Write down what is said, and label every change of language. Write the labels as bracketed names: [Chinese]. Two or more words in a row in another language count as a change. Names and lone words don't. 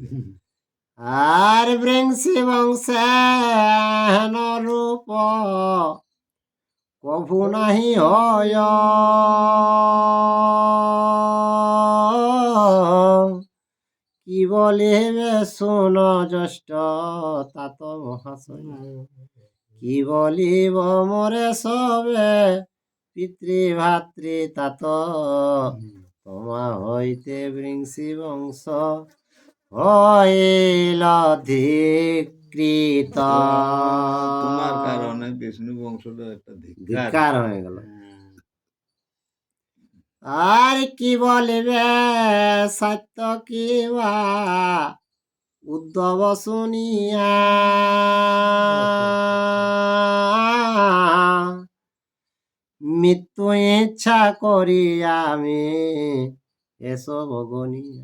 [Bangla] আর বৃংশি বংশে হেন রূপ কভু নাহি হয়, কি বলিবে শুন জ্যেষ্ঠ তাত মহাশয়, কি বলিব মোরে সবে পিতৃভাতৃ তাত। তোমা হইতে বৃংশি বংশ হইল ধিকৃত। তোমার কারণে বিষ্ণু বংশটা একটা ধিক্কার। ধিক্কার হয়ে গেল। হ্যাঁ। আর কি বলিবে সত্য কিবা উদ্ধব শুনিয়া, মৃত্যু ইচ্ছা করি আমি এসব গনিয়া।